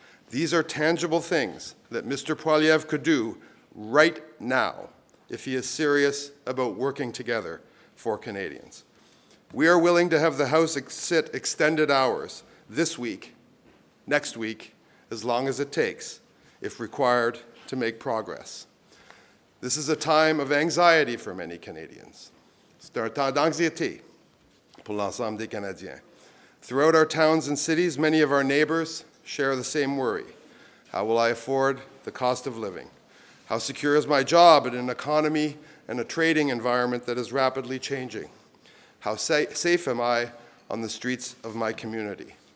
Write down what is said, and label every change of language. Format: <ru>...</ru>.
<en>These are tangible things that Mr. Poilievre could do right now if he is serious about working together for Canadians. We are willing to have the House sit extended hours this week, next week, as long as it takes, if required, to make progress. This is a time of anxiety for many Canadians.</en> <fr>C'est un temps d'anxiété pour l'ensemble des Canadiens.</fr> <en>Throughout our towns and cities, many of our neighbors share the same worry. How will I afford the cost of living? How secure is my job in an economy and a trading environment that is rapidly changing? How safe am I on the streets of my community?</en>